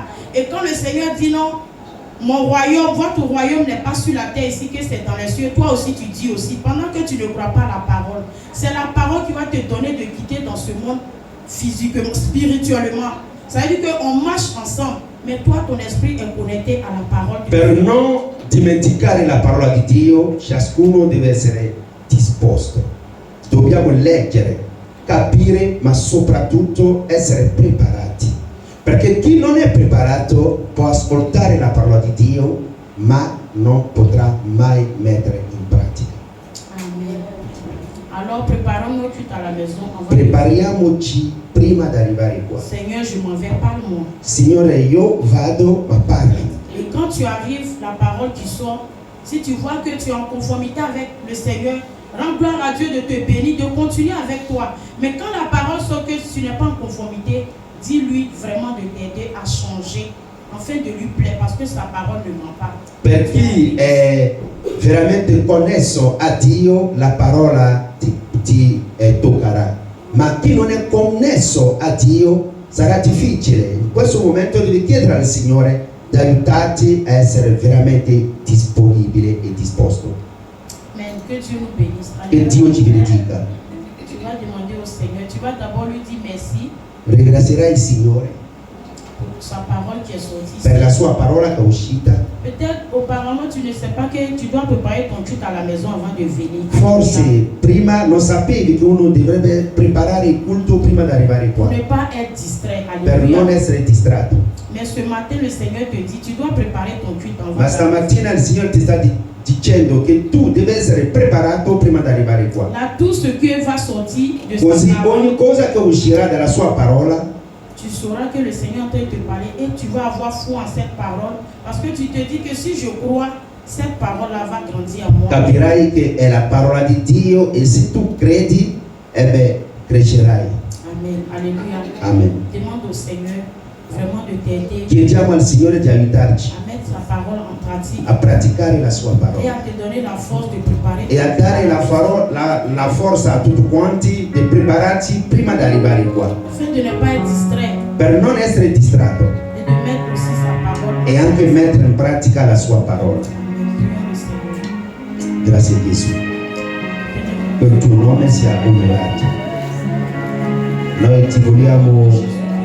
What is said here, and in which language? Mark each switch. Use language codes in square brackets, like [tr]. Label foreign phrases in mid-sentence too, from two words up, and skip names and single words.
[fr] Et quand le Seigneur dit non, mon royaume, votre royaume n'est pas sur la terre ici, que c'est dans les cieux, toi aussi tu dis aussi, pendant que tu ne crois pas à la parole, c'est la parole qui va te donner de quitter dans ce monde physiquement, spirituellement. Ça veut dire qu'on marche ensemble, mais toi ton esprit est connecté à la parole de [it] Per [fr] Dieu. [it] non dimenticare la parola di Dio, ciascuno deve essere disposto. Dobbiamo leggere, capire, ma soprattutto essere preparati. Perché chi non è preparato può ascoltare la parola di Dio, ma non potrà mai mettere in pratica. Amen. [fr] Alors préparons nos cultes à la maison. Avant de- [it] Prepariamoci prima di arrivare qua. [fr] Seigneur, je m'en vais, parle-moi. [it] Signore, io vado, ma parli. [fr] Et quand tu arrives, la parole qui sort, si tu vois que tu es en conformité avec le Seigneur, rends gloire à Dieu de te bénir, de continuer avec toi. Mais quand la parole sort que tu n'es pas en conformité, dis-lui vraiment de t'aider à changer, afin de lui plaire, parce que sa parole ne ment pas. [it] Per chi è veramente connesso a Dio, la parola ti toccherà. Ma chi non è connesso a Dio sarà difficile. In questo momento devi chiedere al Signore di aiutarti a essere veramente disponibile e disposto. [fr] Mais que Dieu nous bénisse. [it] Che Dio ci benedica. [fr] Tu vas demander au Seigneur, tu vas d'abord lui dire merci [it] Ringrazierai il Signore [fr] pour sa parole qui est sortie. [it] per la sua parola che è uscita. [fr] Peut-être auparavant tu ne sais pas que tu dois préparer ton culte à la maison avant de venir. [it] Forse prima non sapevi che uno dovrebbe preparare il culto prima di arrivare [fr] Pour [it] qua, [fr] ne pas être distrait. [it] per [fr] Alléluia. [it] non essere distratto. [fr] Mais ce matin, le Seigneur te dit, tu dois préparer ton culte avant. [it] Ma stamattina il Signore ti sta dicendo che tu devi essere preparato prima di arrivare qua. [fr] Là, tout ce que va sortir de [it] Così [fr] sa parole, [it] ogni cosa che uscirà dalla sua parola, [fr] tu sauras que le Seigneur est en train de te parler et tu vas avoir foi en cette parole. Parce que tu te dis que si je crois, cette parole-là va grandir en moi. [it] capirai che è la parola di Dio e se tu credi, crescerai. [fr] Amen. Alléluia. Amen. Demande au Seigneur vraiment de t'aider [it] Chiediamo al Signore di aiutarci [fr] à mettre sa parole en pratique [it] a praticare la sua [fr] et [it] parola [fr] à te donner la force de préparer. [it] e a dare la forza a tutti quanti di prepararci prima di arrivare qua, [fr] Afin de ne pas être distrait [it] per non essere distratto [fr] et de mettre aussi sa parole. [it] e anche mettere in pratica la sua parola. [fr] Amen. Prions le Seigneur. [it] Grazie Gesù. Per il tuo nome sia onorato. Noi ti vogliamo